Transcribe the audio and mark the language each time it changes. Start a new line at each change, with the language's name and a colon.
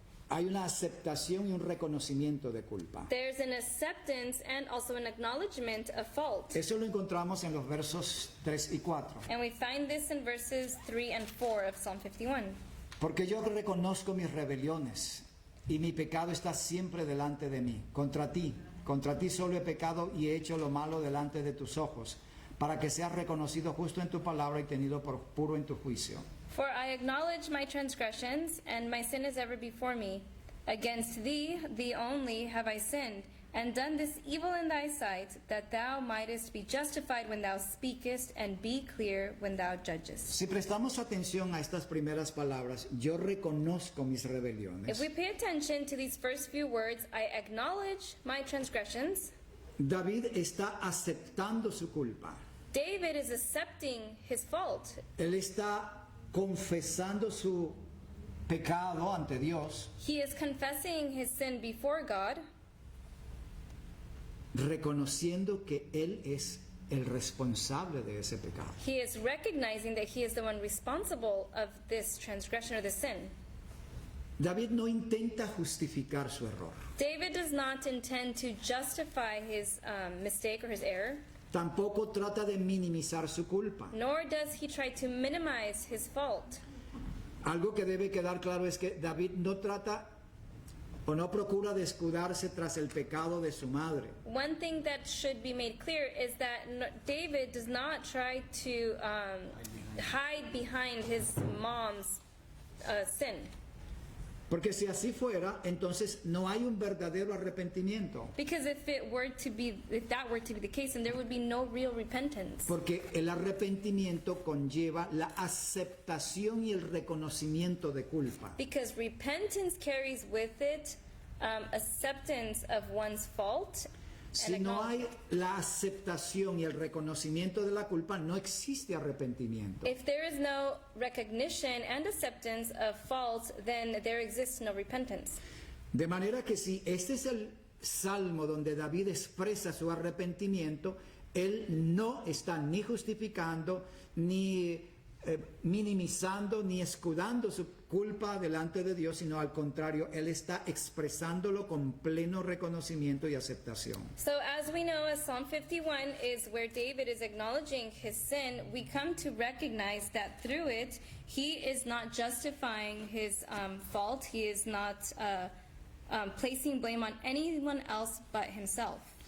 Spanish: hay una aceptación y un reconocimiento de culpa.
English: There's an acceptance and also an acknowledgement of fault.
Spanish: Eso lo encontramos en los versos 3 y 4.
English: And we find this in verses 3 and 4 of Psalm 51.
Spanish: Porque yo reconozco mis rebeliones y mi pecado está siempre delante de mí. Contra ti solo he pecado y he hecho lo malo delante de tus ojos, para que seas reconocido justo en tu palabra y tenido por puro en tu juicio.
English: For I acknowledge my transgressions, and my sin is ever before me. Against thee only have I sinned, and done this evil in thy sight, that thou mightest be justified when thou speakest, and be clear when thou judgest.
Spanish: Si prestamos atención a estas primeras palabras, yo reconozco mis
English: If
Spanish: rebeliones.
English: we pay attention to these first few words, I acknowledge my transgressions.
Spanish: David está aceptando su culpa.
English: David is accepting his fault.
Spanish: Él está confesando su pecado ante Dios,
English: He is confessing his sin before God,
Spanish: reconociendo que él es el responsable de ese pecado.
English: he is recognizing that he is the one responsible of this transgression or the sin.
Spanish: David no intenta justificar su error.
English: David does not intend to justify his mistake or his error,
Spanish: Tampoco trata de minimizar su culpa.
English: nor does he try to minimize his fault.
Spanish: Algo que debe quedar claro es que David no trata o no procura de escudarse tras el pecado de su madre.
English: One thing that should be made clear is that David does not try to hide behind his mom's sin.
Spanish: Porque si así fuera, entonces no hay un verdadero arrepentimiento.
English: Because if that were to be the case, then there would be no real repentance.
Spanish: Porque el arrepentimiento conlleva la aceptación y el reconocimiento de culpa.
English: Because repentance carries with it acceptance of one's fault.
Spanish: Si no hay la aceptación y el reconocimiento de la culpa, no existe arrepentimiento.
English: If there is no recognition and acceptance of fault, then there exists no repentance.
Spanish: De manera que si este es el salmo donde David expresa su arrepentimiento, él no está ni justificando, ni minimizando, ni escudando su culpa delante de Dios, sino al contrario, él está expresándolo con pleno reconocimiento y aceptación.
English: So as we know, as Psalm 51 is where David is acknowledging his sin, we come to recognize that through it, he is not justifying his fault. He is not placing blame on anyone else but himself.